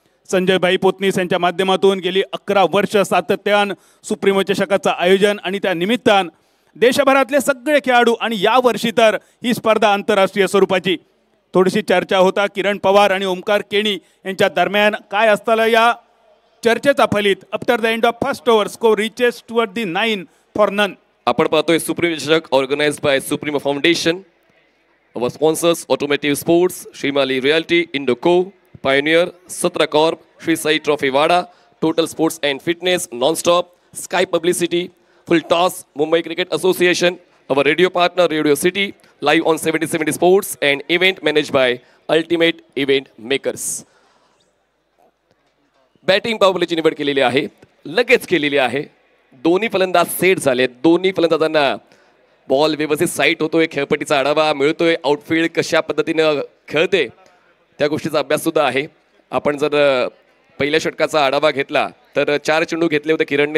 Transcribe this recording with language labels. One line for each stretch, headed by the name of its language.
Marathi: संजय भाई पोतनीस यांच्या माध्यमातून गेली 11 वर्ष सातत्यान सुप्रीमो चषकाचं आयोजन आणि त्या निमित्तान देशभरातले सगळे खेळाडू आणि या वर्षी तर ही स्पर्धा आंतरराष्ट्रीय स्वरूपाची. थोडीशी चर्चा होता किरण पवार आणि ओमकार केणी यांच्या दरम्यान काय असताना या चर्चेचा फलित
English: After the end of first over score reaches toward the 9 for none.
Marathi: आपण पाहतोय सुप्रीमो चषक
English: organised by
Marathi: supremo foundation.
English: Our sponsors Automotive Sports, Shrimali Realty, Indoco, Pioneer, Satra Corp, Shri Sai Trophy Wada, Total Sports and Fitness, Non-Stop, Sky Publicity, Full Toss, Mumbai Cricket Association, our radio partner Radio City, live on 70/70 Sports and event managed by Ultimate Event Makers.
Marathi: Batting पावरप्लेची निवड केलेली आहे. लगेच केलेली आहे. दोन्ही फलंदाज set झाले. दोन्ही फलंदाजांना बॉल व्यवस्थित साईट होतोय. खेळपट्टीचा आढावा मिळतोय. आउटफील्ड कशा पद्धतीनं खेळते त्या गोष्टीचा अभ्यास सुद्धा आहे. आपण जर पहिल्या षटकाचा आढावा घेतला तर 4 चेंडू घेतले होते किरणने.